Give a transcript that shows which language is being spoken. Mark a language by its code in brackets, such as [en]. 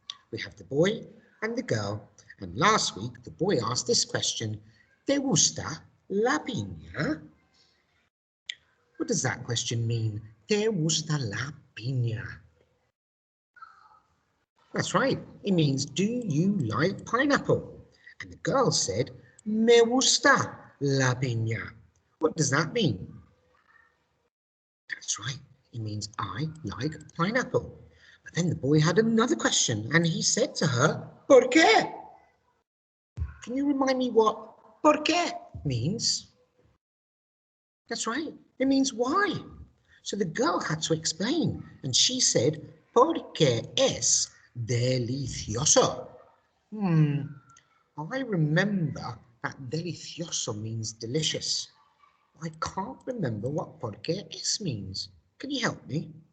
[en] We have the boy and the girl. And last week, the boy asked this question, [es] ¿Te gusta la piña? [en] What does that question mean? [es] ¿Te gusta la piña? [en] That's right. It means, do you like pineapple? And the girl said, [es] Me gusta la piña. [en] What does that mean? That's right. It means I like pineapple. But then the boy had another question and he said to her, [es] ¿Por qué? [en] Can you remind me what [es] ¿por qué [en] means? That's right. It means why. So the girl had to explain and she said, [es] Porque es delicioso. [en] I remember that delicioso means delicious. I can't remember what [es] porque es [en] means. Can you help me?